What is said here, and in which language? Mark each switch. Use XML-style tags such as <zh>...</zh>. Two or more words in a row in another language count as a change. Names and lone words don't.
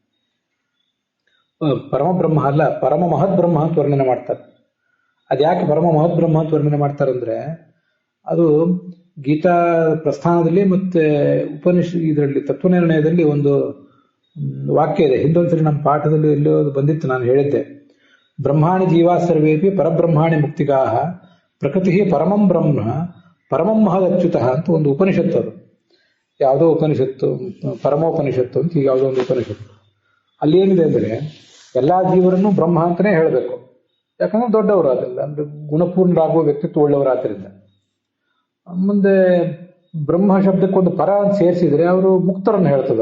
<kn>ಪರಮಬ್ರಹ್ಮ ಅಲ್ಲ, ಪರಮ ಮಹದ್ಬ್ರಹ್ಮ ಅಂತ ವರ್ಣನೆ ಮಾಡ್ತಾರೆ. ಅದ್ಯಾಕೆ ಪರಮ ಮಹದ್ಬ್ರಹ್ಮ ಅಂತ ವರ್ಣನೆ ಮಾಡ್ತಾರಂದ್ರೆ, ಅದು ಗೀತಾ ಪ್ರಸ್ಥಾನದಲ್ಲಿ ಮತ್ತೆ ಇದರಲ್ಲಿ ತತ್ವನಿರ್ಣಯದಲ್ಲಿ ಒಂದು ವಾಕ್ಯ ಇದೆ. ಹಿಂದೊಂದ್ಸರಿ ನಮ್ಮ ಪಾಠದಲ್ಲಿ ಎಲ್ಲೋ ಬಂದಿತ್ತು, ನಾನು ಹೇಳಿದ್ದೆ.</kn> <sa>ಬ್ರಹ್ಮಾಣಿ ಜೀವಾ ಸರ್ವೇಪಿ ಪರಬ್ರಹ್ಮಾಣಿ ಮುಕ್ತಿಗಾಹ ಪ್ರಕೃತಿ ಪರಮಂ ಬ್ರಹ್ಮ ಪರಮಂ ಮಹದಚ್ಯುತಃ</sa> <kn>ಅಂತ ಒಂದು ಉಪನಿಷತ್ತು. ಅದು ಯಾವುದೋ ಉಪನಿಷತ್ತು, ಪರಮೋಪನಿಷತ್ತು ಅಂತ ಈಗ ಯಾವುದೋ ಒಂದು ಉಪನಿಷತ್ತು. ಅಲ್ಲಿ ಏನಿದೆ ಅಂದರೆ ಎಲ್ಲಾ ಜೀವರನ್ನು ಬ್ರಹ್ಮ ಅಂತಾನೆ ಹೇಳಬೇಕು. ಯಾಕಂದ್ರೆ ದೊಡ್ಡವರು ಅದಲ್ಲ, ಅಂದ್ರೆ ಗುಣಪೂರ್ಣರಾಗುವ ವ್ಯಕ್ತಿತ್ವ ಉಳ್ಳವರಾದ್ರಿಂದ. ಮುಂದೆ ಬ್ರಹ್ಮ ಶಬ್ದಕ್ಕೊಂದು ಪರ ಅಂತ ಸೇರಿಸಿದ್ರೆ ಅವರು ಮುಕ್ತರನ್ನು ಹೇಳ್ತದೆ.</kn>